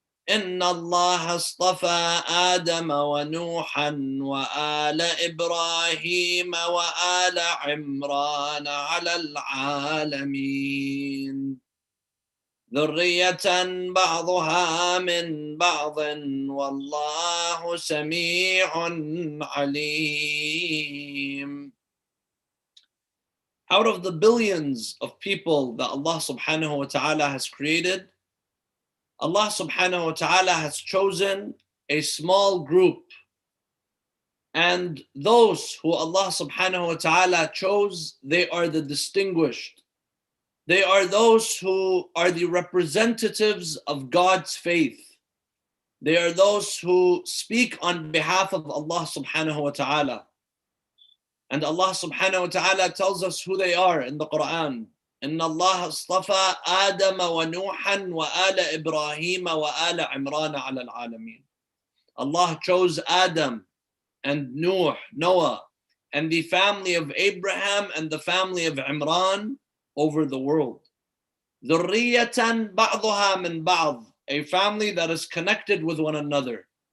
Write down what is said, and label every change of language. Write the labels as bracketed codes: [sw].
[ar] إن الله اصطفى آدم ونوحا وآل إبراهيم وآل عمران على العالمين ذرية بعضها من بعض والله سميع عليم. [en] Out of the billions of people that Allah subhanahu wa ta'ala has created, Allah subhanahu wa ta'ala has chosen a small group. And those who Allah subhanahu wa ta'ala chose, they are the distinguished. They are those who are the representatives of God's faith. They are those who speak on behalf of Allah subhanahu wa ta'ala. And Allah subhanahu wa ta'ala tells us who they are in the Quran. [ar] إن الله اصطفى آدم ونوحا وآل إبراهيم وآل عمران على العالمين. [en] Allah chose Adam and Noah, and the family of Abraham and the family of Imran over the world. [ar] ذرية بعضها من بعض, [en] a family that is connected with one another.